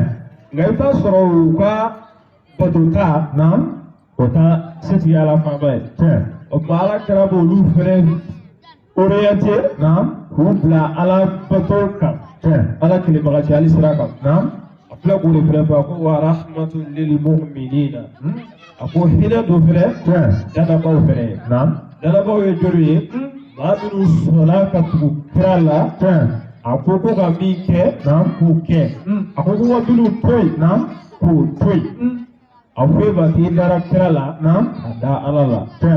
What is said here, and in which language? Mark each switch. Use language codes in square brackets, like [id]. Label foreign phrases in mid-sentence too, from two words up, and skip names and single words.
[bm] Nka i bɛ taa sɔrɔ u ka batota. Naam. O ta setigi ala faama ye. Tiɲɛ. O tuma Alakira b'olu fɛnɛ orienté. Naam. K'u bila ala bato kan. Tiɲɛ. Ala kelebagaci hali sira kan. Naam. A filɛ k'o de fɛnɛ fɔ a ko [ar] ورحمة للمؤمنين. [bm] A ko hinɛ dɔ fɛnɛ. Tiɲɛ. Danabaw fɛnɛ ye. Naam. Danabaw ye joli ye? Maa minnu sɔnna ka tugu kira la. Tiɲɛ. A ko ko ka min kɛ. Naam. K'o kɛ. A ko ko ka minnu to yen. Naam. K'o to yen. A foyi ma k'i dara kira la. Naam. A da ala la. Tiɲɛ.